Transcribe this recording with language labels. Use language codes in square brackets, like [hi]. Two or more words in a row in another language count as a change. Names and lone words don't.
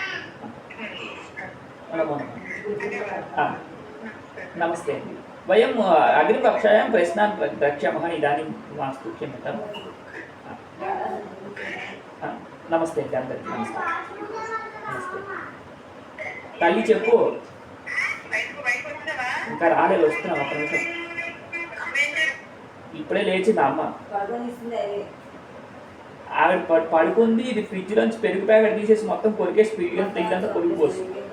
[sa] नमो नमः। नमस्ते। वयम् अग्रिमकक्षायां प्रश्नान् द्रक्ष्यामः। इदानीं मास्तु, क्षम्यताम्। नमस्ते जानकारी। नमस्ते नमस्ते [te] తల్లి చెప్పు ఇంకా రాలేదు, వస్తున్నాం ఒక్క నిమిషం. ఇప్పుడే లేచింది అమ్మ. ఆవిడ పడుకుంది. ఇది ఫ్రిడ్జ్ నుంచి పెరుగు ప్యాకెట్ తీసేసి మొత్తం కొరికేసి ఇల్లంతా కొరికిపోతుంది.